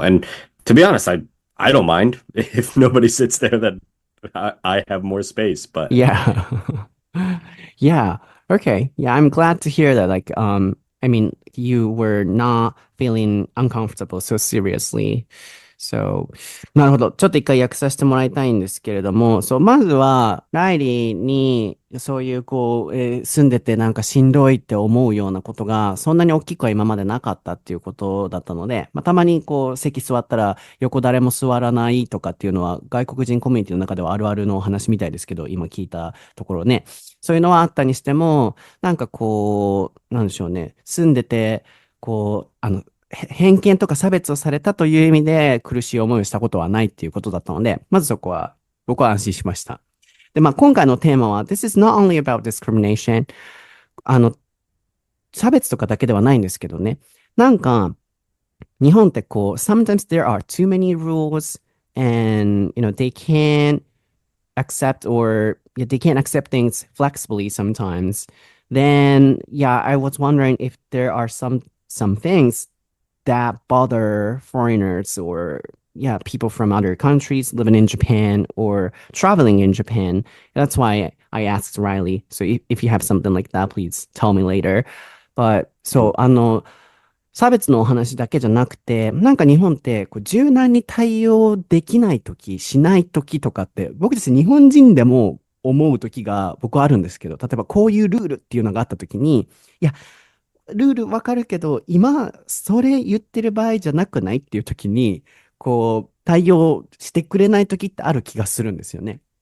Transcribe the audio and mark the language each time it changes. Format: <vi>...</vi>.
<en>And to be honest, I don't mind if nobody sits there, that I have more space. But Yeah. Yeah. Okay. Yeah, I'm glad to hear that. Like, I mean, you were not feeling uncomfortable so seriously.</en> <ja>So, なるほど。ちょっと一回訳させてもらいたいんですけれども、そう、まずは、ライリーに、そういう、住んでてなんかしんどいって思うようなことが、そんなに大きくは今までなかったっていうことだったので、まあ、たまに席座ったら、横誰も座らないとかっていうのは、外国人コミュニティの中ではあるあるのお話みたいですけど、今聞いたところね。そういうのはあったにしても、なんかなんでしょうね。住んでて、偏見とか差別をされたという意味で苦しい思いをしたことはないっていうことだったので、まずそこは僕は安心しました。で、まあ今回のテーマは、</ja> <en>This is not only about discrimination.</en> <ja>あの、差別とかだけではないんですけどね。なんか、日本って</ja> <en>sometimes there are too many rules and, they can't accept or yeah, they can't accept things flexibly sometimes. Then, yeah, I was wondering if there are some things that bother foreigners or yeah, people from other countries living in Japan or traveling in Japan. That's why I asked Riley. So if you have something like that, please tell me later. But so</en> <ja>差別のお話だけじゃなくて、なんか日本って柔軟に対応できないとき、しないときとかって、僕たち日本人でも思う時が僕はあるんですけど、例えばこういうルールっていうのがあった時に、いや、ルールわかるけど、今、それ言ってる場合じゃなくないっていう時に、こう、対応してくれない時ってある気がするんですよね。</ja>